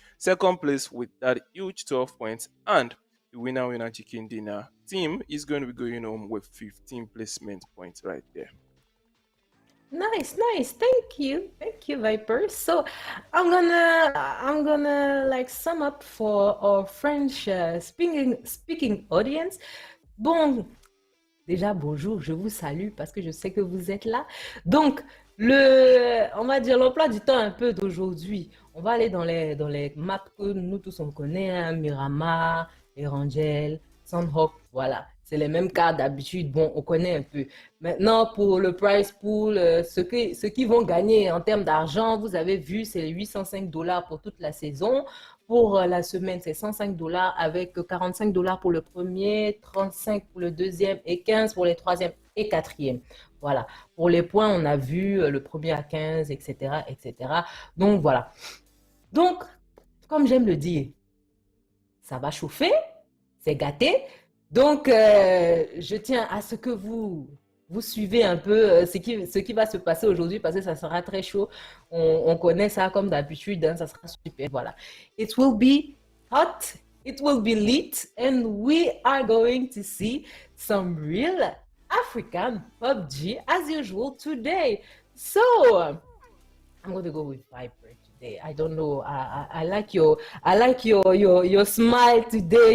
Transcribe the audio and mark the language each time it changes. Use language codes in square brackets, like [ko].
[en] 2nd place with that huge 12 points. And the winner chicken dinner team is going to be going home with 15 placement points right there. Nice. Thank you, Viper. So I'm gonna like sum up for our French speaking audience. [fr] Bon, déjà bonjour, je vous salue parce que je sais que vous êtes là. Donc on va dire l'emploi du temps un peu d'aujourd'hui. On va aller dans les maps que nous tous on connaît, hein, Miramar, Erangel, Sandhawk, voilà. C'est les mêmes cartes d'habitude, bon, on connaît un peu. Maintenant, pour le prize pool, ceux qui vont gagner en termes d'argent, vous avez vu, c'est $805 pour toute la saison. Pour la semaine, c'est $105 avec $45 pour le premier, 35 pour le deuxième et 15 pour les troisième et quatrième. Voilà. Pour les points, on a vu le premier à 15, etc., etc. Donc, voilà. Donc, comme j'aime le dire, ça va chauffer, c'est gâté. Donc, je tiens à ce que vous vous suivez un peu ce qui va se passer aujourd'hui parce que ça sera très chaud. On connaît ça comme d'habitude, hein, ça sera super. Voilà. [en] It will be hot, it will be lit, and we are going to see some real African PUBG as usual today. So, I'm going to go with Viper today. I don't know. I like your smile today.